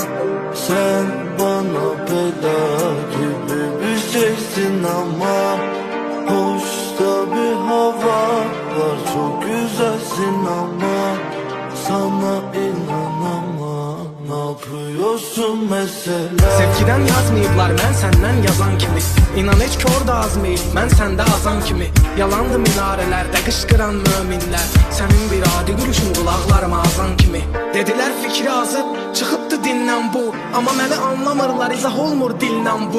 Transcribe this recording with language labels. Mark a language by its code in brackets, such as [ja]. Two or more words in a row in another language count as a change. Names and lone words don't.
[tr] Sen bana bela gibi bir şeysin ama hoşta bir hava var, çok güzelsin ama sana inanamam. Ne yapıyorsun mesela? [az] Sevgiden yazmayıblar, mən səndən yazan kimi. İnan heç kör da azmayıb, mən səndə azan kimi. Yalandı minarələrdə qışqıran möminlər, sənin bir adi gülüşün qulaqlarıma azan kimi. Dedilər fikri azıb, çıxıbdı dindən bu, amma məni anlamırlar, izah olmur dillə bu.